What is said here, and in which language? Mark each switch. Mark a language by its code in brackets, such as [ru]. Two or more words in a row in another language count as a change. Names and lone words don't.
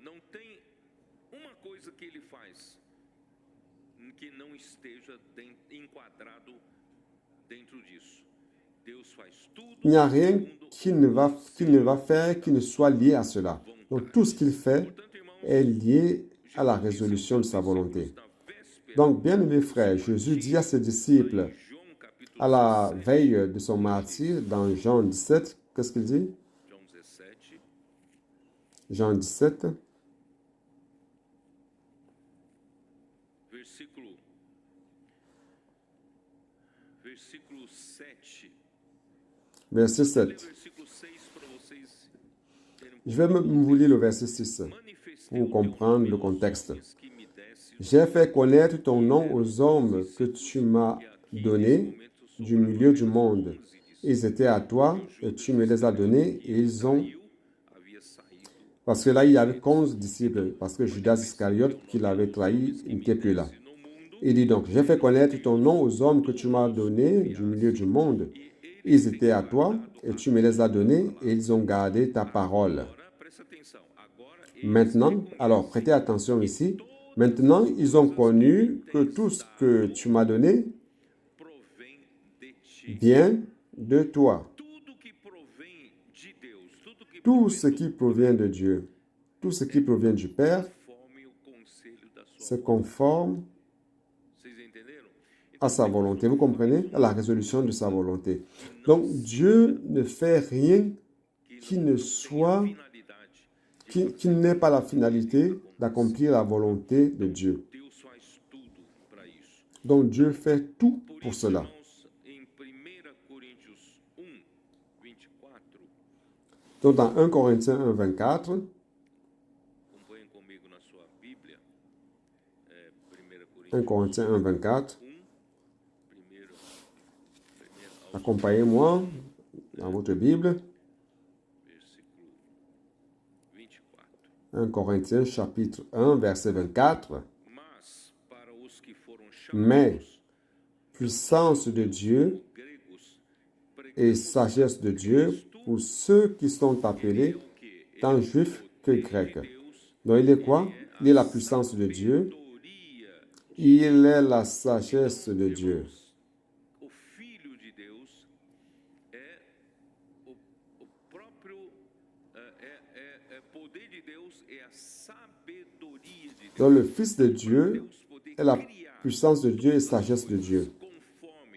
[fr] Il n'y a rien qu'il ne va faire qui ne soit lié à cela. Donc, tout ce qu'il fait est lié à la résolution de sa volonté. Donc, bien-aimés frères, Jésus dit à ses disciples, À la veille de son martyre, dans Jean 17, qu'est-ce qu'il dit? [pt] João 17, [fr] Jean 17, [pt] versículo 7. [fr] verset [pt] Vou ler [fr] 7. [pt] versículo 6 para vocês terem [fr] Je vais vous lire le verset 6 [pt] manifestei [fr] pour [pt] o teu [fr] comprendre [pt] nome [fr] le [pt] aos [fr] contexte. [pt] homens que me desse o [fr] J'ai fait connaître ton nom aux hommes que tu m'as donnés du milieu du monde. Ils étaient à toi et tu me les as donnés et ils ont... [pt] havia saído. [fr] Parce que là, il y avait 11 disciples, parce que Judas Iscariote, qui l'avait trahi, n'était plus là. [pt] No mundo, [fr] Il dit donc, j'ai fait connaître ton nom aux hommes que tu m'as donnés du milieu du monde. Ils étaient à toi et tu me les as donnés et ils ont gardé ta parole. [pt] agora presta atenção. Agora [fr] Maintenant, alors prêtez attention ici, maintenant ils ont connu que tout ce que tu m'as donné [pt] provém de ti. [fr] vient de toi. [pt] Tudo que provém de Deus, tudo que [fr] Tout ce qui provient de Dieu, tout ce qui provient du Père, [pt] conforme o conselho da sua [fr] se conforme [pt] Vocês entenderam? [fr] à sa volonté. Vous comprenez? À la résolution de sa volonté. Donc Dieu ne fait rien qui ne soit, [pt] Finalidade. [fr] qui n'ait pas la finalité d'accomplir la volonté de Dieu. [pt] Deus faz tudo para isso. [fr] Donc Dieu fait tout [pt] Por [fr] pour [pt] isso, [fr] cela. [pt] irmãos, em 1 Coríntios 1, 24, [fr] Donc dans 1 Corinthiens 1, 24, [pt] acompanhem comigo na sua Bíblia, 1 [fr] 1 Corinthiens 1, 24, [pt] 1, [fr] accompagnez-moi dans votre Bible, [pt] versículo 24. [fr] 1 Corinthiens chapitre 1, verset 24. [pt] Mas para os que foram [fr] Mais [pt] chamados, [fr] puissance de Dieu [pt] gregos, [fr] et sagesse de Dieu pour ceux qui sont appelés, [pt] o que? [fr] tant juifs que grecs. [pt] Deus, [fr] Donc il est quoi? Il est la puissance de Dieu, sabedoria, il est la sagesse de Dieu. [pt] o Filho de Deus é o próprio poder de Deus, é a sabedoria de Deus. [fr] Donc le Fils de Dieu est la puissance de Dieu et sagesse de Dieu. [pt] Conforme